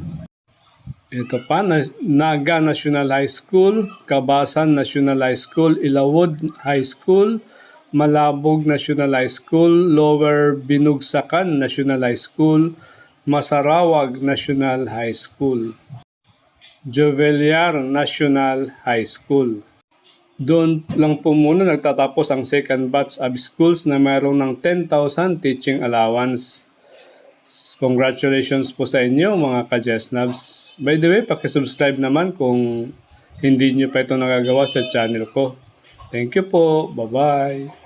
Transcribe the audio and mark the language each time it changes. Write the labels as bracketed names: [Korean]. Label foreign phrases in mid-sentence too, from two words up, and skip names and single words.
[Filipino] Ito pa, Naga National High School, Kabasan National High School, Ilawod High School, Malabog National High School, Lower Binugsakan National High School, Masarawag National High School, Jovellar National High School. Doon lang po muna nagtatapos ang second batch of schools na mayroon ng 10,000 teaching allowance. Congratulations po sa inyo mga ka-Jesnabs. [English] By the way, [Filipino] pakisubscribe naman kung hindi nyo pa ito nagagawa sa channel ko. [English] Thank you po. Bye-bye.